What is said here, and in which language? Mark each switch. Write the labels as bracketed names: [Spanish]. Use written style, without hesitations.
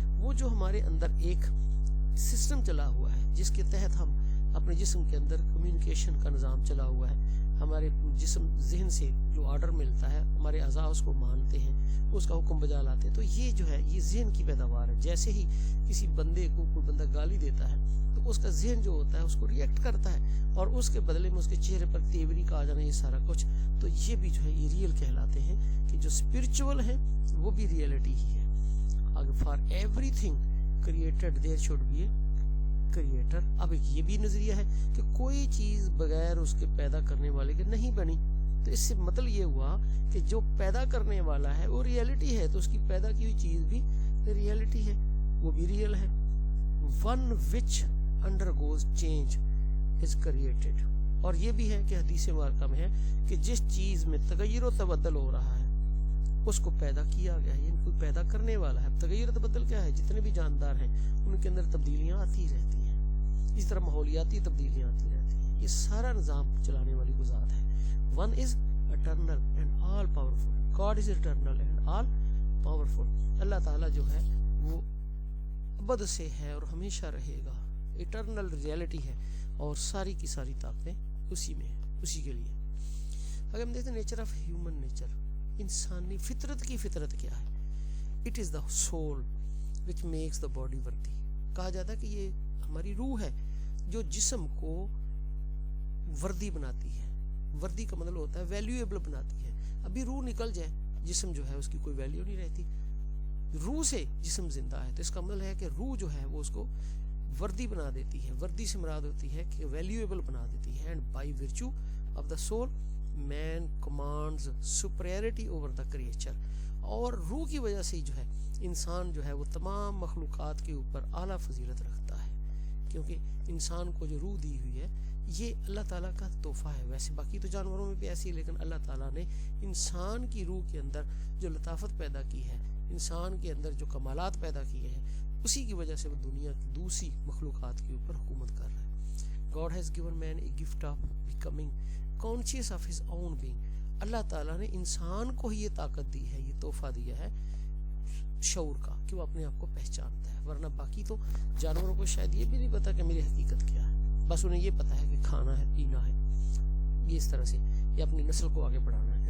[Urdu] وہ جو ہمارے اندر ایک سسٹم چلا ہوا ہے جس کے تحت ہم اپنے جسم کے اندر کمیونیکیشن کا نظام چلا ہوا ہے، ہمارے جسم ذہن سے جو آرڈر ملتا ہے، ہمارے اعضاء اس کو مانتے ہیں، اس کا حکم بجا لاتے ہیں. تو یہ جو ہے یہ ذہن کی پیداوار ہے. جیسے ہی کسی بندے کو کوئی بندہ گالی دیتا ہے تو اس کا ذہن جو ہوتا ہے اس کو ریئیکٹ کرتا ہے، اور اس کے بدلے میں اس کے چہرے پر تیوری کا آ جانا، یہ سارا کچھ. تو یہ بھی جو ہے یہ ریئل کہلاتے ہیں کہ جو اسپرچول ہیں وہ بھی ریئلٹی ہی ہے. اگر [English] For everything created there should be a creator. [Urdu] اب ایک یہ بھی نظریہ ہے کہ کوئی چیز بغیر اس کے پیدا کرنے والے کے نہیں بنی. تو اس سے مطلب یہ ہوا کہ جو پیدا کرنے والا ہے وہ ریئلٹی ہے، تو اس کی پیدا کی ہوئی چیز بھی ریئلٹی ہے، وہ بھی ریئل ہے. [English] One which undergoes change is created. [Urdu] اور یہ بھی ہے کہ حدیث مبارکہ میں ہے کہ جس چیز میں تغیر و تبدل ہو رہا ہے اس کو پیدا کیا گیا ہے، یعنی کوئی پیدا کرنے والا ہے. تغیر و تبدل کیا ہے؟ جتنے بھی جاندار ہیں ان کے اندر تبدیلیاں آتی رہتی ہیں، اس طرح ماحولیاتی تبدیلیاں آتی رہتی ہیں. یہ سارا نظام چلانے والی وہ ذات ہے. [English] One is eternal and all powerful. God is eternal and all powerful. [Urdu] اللہ تعالیٰ جو ہے وہ ابد سے ہے اور ہمیشہ رہے گا. ایٹرنل ریئلٹی ہے اور ساری کی ساری طاقتیں اسی میں ہیں، اسی کے لیے. اگر ہم دیکھتے ہیں [English] nature of human nature, [Urdu] انسانی فطرت کی فطرت کیا ہے؟ [English] It is the soul which makes the body worthy. [Urdu] کہا جاتا ہے کہ یہ ہماری روح ہے جو جسم کو وردی بناتی ہے. وردی کا مطلب ہوتا ہے ویلیویبل بناتی ہے. ابھی روح نکل جائے جسم جو ہے اس کی کوئی ویلیو نہیں رہتی. روح سے جسم زندہ ہے، تو اس کا مطلب ہے کہ روح جو ہے وہ اس کو وردی بنا دیتی ہے. وردی سے مراد ہوتی ہے کہ ویلیویبل بنا دیتی ہے. [English] And by virtue of the soul man commands superiority over the creature. [Urdu] اور روح کی وجہ سے جو ہے انسان جو ہے وہ تمام مخلوقات کے اوپر اعلیٰ فضیلت رکھتا ہے، کیونکہ انسان کو جو روح دی ہوئی ہے یہ اللہ تعالیٰ کا تحفہ ہے. ویسے باقی تو جانوروں میں بھی ایسی ہے، لیکن اللہ تعالیٰ نے انسان کی روح کے اندر جو لطافت پیدا کی ہے، انسان کے اندر جو کمالات پیدا کیے ہیں، اسی کی وجہ سے وہ دنیا کی دوسری مخلوقات کے اوپر حکومت کر رہا ہے. [English] God has given man a gift of becoming conscious of his own being. [Urdu] اللہ تعالیٰ نے انسان کو ہی یہ طاقت دی ہے، یہ تحفہ دیا ہے شعور کا، کہ وہ اپنے آپ کو پہچانتا ہے. ورنہ باقی تو جانوروں کو شاید یہ بھی نہیں پتا کہ میری حقیقت کیا ہے، بس انہیں یہ پتا ہے کہ کھانا ہے، پینا ہے، یہ اس طرح سے یہ اپنی نسل کو آگے بڑھانا ہے.